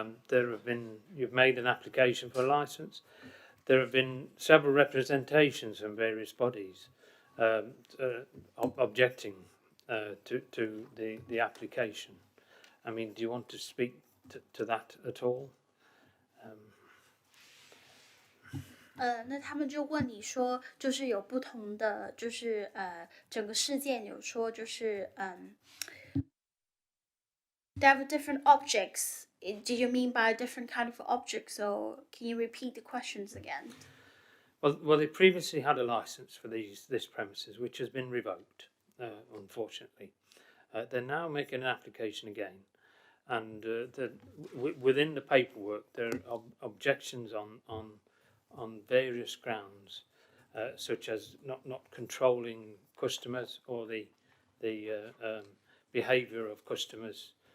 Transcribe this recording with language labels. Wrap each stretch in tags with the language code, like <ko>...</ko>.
<en>You've made an application for a license. There have been several representations from various bodies objecting to the application. I mean, do you want to speak to that at all?</en> <zh>那他们就问你说，就是有不同的，就是整个事件有说，就是</zh> <en>they have different objects do you mean by a different kind of objects, or can you repeat the questions again? Well, they previously had a license for this premises, which has been revoked, unfortunately. They're now making an application again, and within the paperwork there are objections on various grounds, such as not controlling customers or the behaviour of customers,</en>